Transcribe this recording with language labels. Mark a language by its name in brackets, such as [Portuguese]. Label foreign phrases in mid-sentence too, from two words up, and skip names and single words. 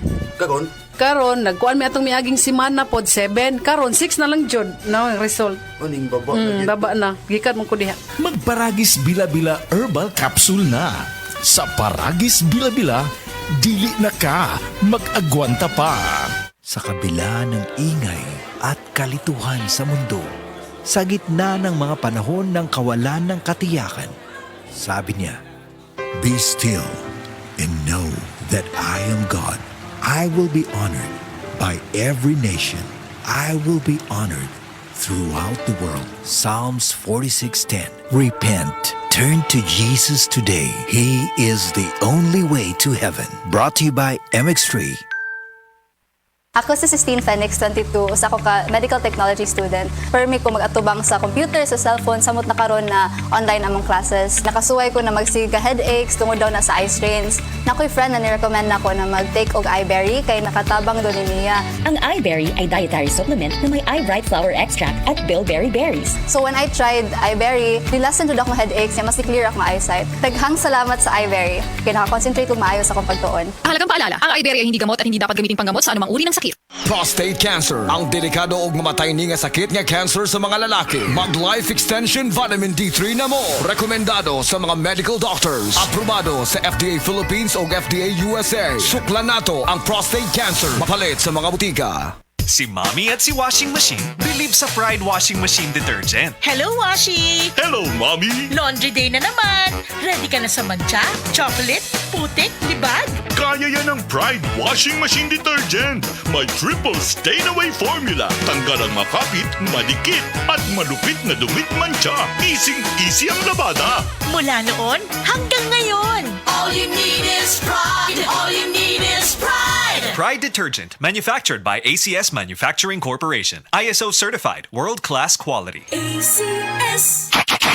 [Cebuano] Karon nagkuan mi atong miaging semana pod 7. Karon 6 na lang jud na ang result. Uning baba. Baba na. Gikan mo ko diha. Magparagis Bila-Bila Herbal Capsule na. Sa Paragis Bila-Bila, dili na ka mag-agwanta pa. [Filipino] Sa kabila ng ingay at kalituhan sa mundo, sa gitna ng mga panahon ng kawalan ng katiyakan, sabi niya, [English] "Be still and know that I am God. I will be honored by every nation. I will be honored throughout the world." Psalms 46:10. Repent. Turn to Jesus today. He is the only way to heaven. Brought to you by MX3. [Cebuano] Ako si Sistine Fenix, 22, usa ko ka medical technology student. Permi ko mag-atubang sa computer, sa cellphone, samot na karon na online among classes. Nakasuway ko na magsige ka headaches, tungod daw na sa [English] eye strains. [Cebuano] Nakoy friend na ni-recommend nako na mag-take og iBerry kay nakatabang do niya. [Filipino] Ang iBerry ay [English] dietary supplement [Filipino] na may [English] eye bright flower extract [Filipino] at [English] bilberry berries. So when I tried [Cebuano] iBerry, nilasan jud akong headaches, mas clear akong eyesight. Taghang salamat sa iBerry. Kay naka-concentrate ko maayo sa akong pagtuon. [Filipino] Ang halagang paalala, ang iBerry ay hindi gamot at hindi dapat gamitin panggamot sa anumang uri ng sakit. [English] prostate cancer, [Cebuano] ang delikado ug mamatay ni nga sakit nga cancer sa mga lalaki. Mag Life Extension Vitamin D3 na mo. Rekomendado sa mga [English] medical doctors. [Cebuano] Aprobado sa FDA Philippines ug FDA USA. Suklan nato ang [English] prostate cancer. [Cebuano] Mapalit sa mga butika. [Filipino] Si Mommy at si Washing Machine believe sa Pride Washing Machine Detergent. [English] Hello, Washi! Hello, Mommy! Laundry day [Filipino] na naman! Ready ka na sa mancha, chocolate, putik, libag? Kaya yan ang Pride Washing Machine Detergent. May [English] triple stain-away formula. [Filipino] Tanggal ang makapit, madikit, at malupit na dumit mancha. Easy ang labada. Mula noon hanggang ngayon. [English] All you need is pride. All you need is pride. Pride detergent, manufactured by ACS Manufacturing Corporation. ISO certified, world-class quality. ACS.